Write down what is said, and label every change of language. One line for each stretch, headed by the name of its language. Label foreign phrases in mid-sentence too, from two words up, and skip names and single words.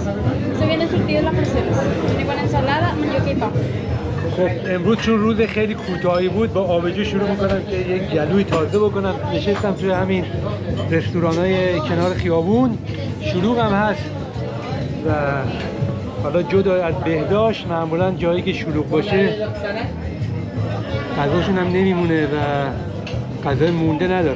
Spanish: Se viene surtido en las porciones. Viene con ensalada, mandioca y papa.
Persian: خب امروز چون روز خیلی کوتاهی بود با آبجو شروع میکنم که یک گلوی تازه بکنم. نشستم توی همین رستورانای کنار خیابون، شلوغ هم هست و حالا جدا از بهداشت معمولا جایی که شلوغ باشه غذاشون هم نمیمونه و غذای مونده ندارن.